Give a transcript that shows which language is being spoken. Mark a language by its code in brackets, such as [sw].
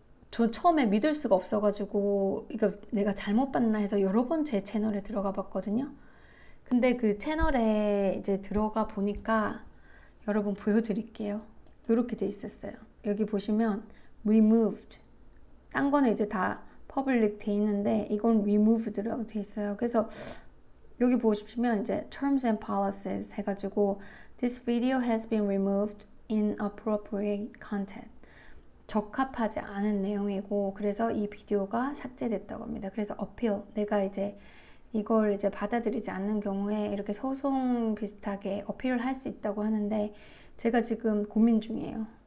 [ko] 저 처음에 믿을 수가 없어가지고 이거 내가 잘못 봤나 해서 여러 번 제 채널에 들어가 봤거든요. 근데 그 채널에 이제 들어가 보니까 여러분 보여드릴게요. 이렇게 돼 있었어요. 여기 보시면 removed. 딴 거는 이제 다 public 돼 있는데 이건 removed라고 돼 있어요. 그래서 여기 보시면 이제 [en] terms and policies 해가지고 this video has been removed inappropriate content. [ko] 적합하지 않은 내용이고, 그래서 이 비디오가 삭제됐다고 합니다. 그래서 appeal, 내가 이제 이걸 이제 받아들이지 않는 경우에 이렇게 소송 비슷하게 어필을 할 수 있다고 하는데, 제가 지금 고민 중이에요.